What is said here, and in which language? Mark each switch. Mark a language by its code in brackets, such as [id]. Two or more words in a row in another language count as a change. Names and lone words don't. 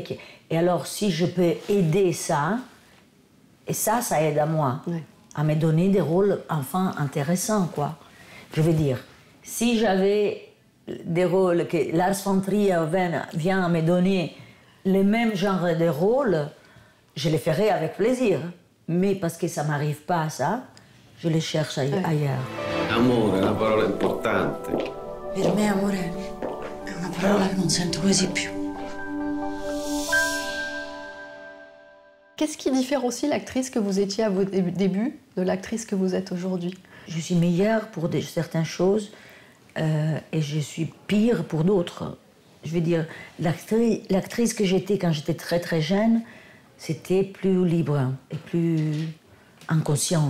[fr] Et alors, si je peux aider ça, et ça aide à moi, à me donner des rôles, enfin, intéressants, quoi. Je veux dire, si j'avais des rôles que Lars von Trier vient à me donner le même genre de rôles, je les ferais avec plaisir. Mais parce que ça ne m'arrive pas à ça, je les cherche ailleurs. [it] Amore è una parola importante. Per me amore è una parola che non sento quasi più. [fr] Qu'est-ce qui différencie l'actrice que vous étiez à vos débuts de l'actrice que vous êtes aujourd'hui? Je suis meilleure pour certaines choses et je suis pire pour d'autres. Je veux dire, l'actrice que j'étais quand j'étais très très jeune, c'était plus libre et plus inconsciente.